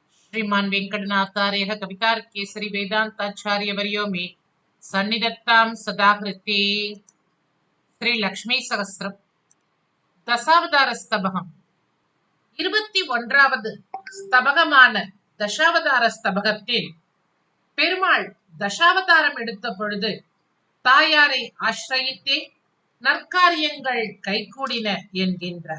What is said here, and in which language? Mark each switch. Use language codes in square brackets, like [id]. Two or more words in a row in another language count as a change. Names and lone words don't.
[sa] श्रीमान् वेङ्कटनाथार्यः कवितार्केसरी वेदान्ताचार्यवर्यो मे सन्निधत्तां सदा हृते। [ta] ஸ்ரீ லக்ஷ்மி சகஸ்ரம் தசாவதார ஸ்தபகம் 21வது ஸ்தபகமான தசாவதார ஸ்தபகத்தில் பெருமாள் தசாவதாரம் எடுத்த பொழுது தாயாரை ஆசிரயித்தே நற்காரியங்கள் கைகூடின என்கின்றார்.